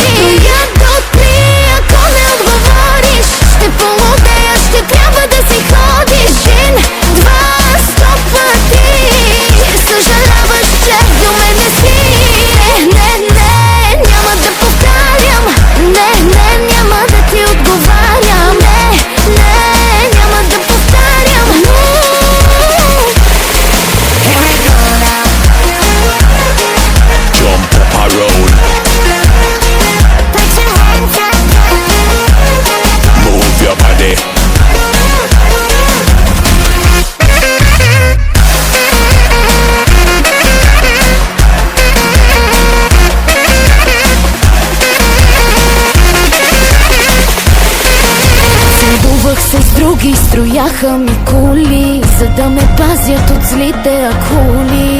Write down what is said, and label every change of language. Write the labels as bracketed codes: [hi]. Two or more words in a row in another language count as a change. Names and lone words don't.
[bg] Броя до 3, ако не отговориш ще полудея, ще трябва да си ходиш 1, 2, 100 пъти, съжаляваш, че до мене си. Не, няма да повтарям. Не, няма да ти отговарям. Не, няма да повтарям. [en] Here we go now. Jump up a road, Put your hands up. move your body. [bg] Целувах се с други, строяха ми кули, за да ме пазят от злите акули.